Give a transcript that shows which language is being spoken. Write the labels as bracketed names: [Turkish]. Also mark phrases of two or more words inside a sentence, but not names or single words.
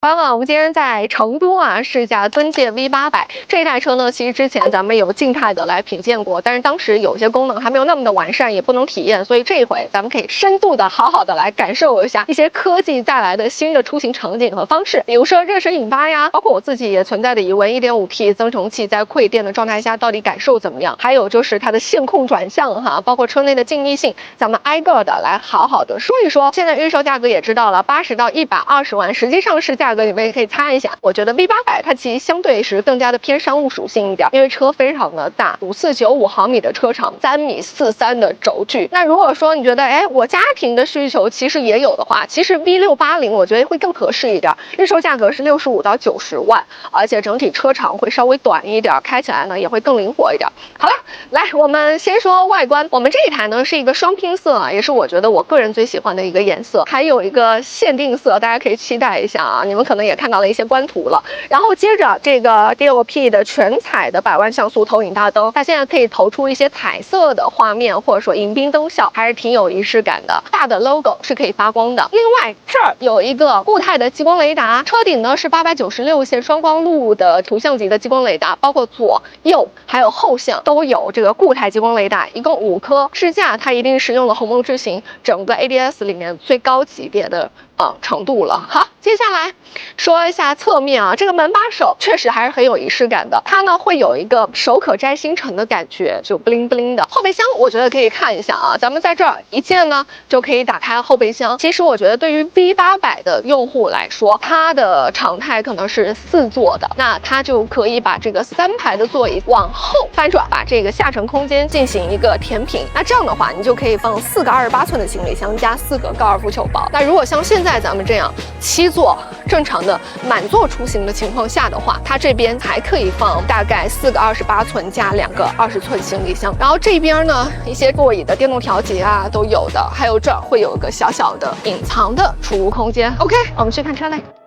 [Chinese] 我們今天在成都啊試驾尊界 V800這一台車呢，其實之前咱們有靜態的来品鑑過，但是當时有些功能還沒有那麼的完善，也不能體驗，所以这一回咱們可以深度的好好的来感受一下一些科技带来的新的出行场景和方式，比如说热水引发呀，包括我自己也存在的疑问 1.5T 增程器在馈电的状态下到底感受怎么样，还有就是它的线控转向哈，包括车内的静谧性，咱们挨个的来好好的说一说。现在预售价格也知道了，80到120万，实际上市价格你们也可以猜一下。我觉得 V800 它其實相對是更加的偏商務屬性一點，因為車非常的大，5495毫米的車長，3.43米的軸距。那如果說你覺得我家庭的需求其實也有的話，其實 V680我覺得會更合適一點，日售價格是65到90萬，而且整體車長會稍微短一點，開起來呢也會更靈活一點。好了，來我們先說外觀，我們這一台呢是一個雙拼色啊，也是我覺得我個人最喜歡的一個顏色，還有一個限定色，大家可以期待一下啊，你們可能也看到了一些官圖了。然後接着這個 DLP 的全彩的百萬像素投影大燈，它現在可以投出一些彩色的畫面，或者說迎賓燈效，還是挺有儀式感的。大的 logo 是可以發光的。另外這兒有一個固態的激光雷達，車頂呢是896線雙光路的圖像級的激光雷達，包括左右還有後向都有這個固態激光雷達，一共5顆。支架它一定是用了鴻蒙智行，整個 ADS 裡面最高級別的程度了。好，接下來說一下側面啊，這個門把手確實還是很有儀式感的，它呢會有一個手可摘星辰的感覺，就 [English] bling bling [Chinese] 的。後備箱我覺得可以看一下啊，咱們在這兒一鍵呢就可以打開後備箱。其實我覺得對於 V800 的用戶來說，它的常態可能是4座的，那它就可以把這個3排的座椅往後翻轉，把這個下沉空間進行一個填平。那這樣的話，你就可以放4個28寸的行李箱加4個高爾夫球包。那如果像現在咱們這樣7座正常的滿座出行的情況下的話，它這邊還可以放大概4個28寸加2個20寸行李箱。然後這邊呢，一些座椅的電動調節啊都有的，還有這兒會有一個小小的隱藏的儲物空間。OK， 我們去看車內。